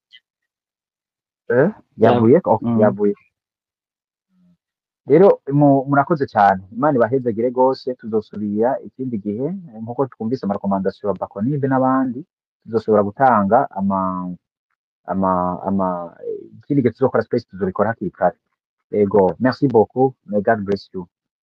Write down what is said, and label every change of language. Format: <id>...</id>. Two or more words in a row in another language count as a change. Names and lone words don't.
<rn>yavuye yavuye rero murakoze cyane imana ibahezagire rwose tuzosubira ikindi gihe nkuko twumvise amarekomandasiyo ya Bakonide n'abandi tuzoshobora gutanga ikindi gihe tuzokora space tuzobikora hakiri kare ego</rn> <fr>merci beaucoup</fr> <en>may God bless you</en>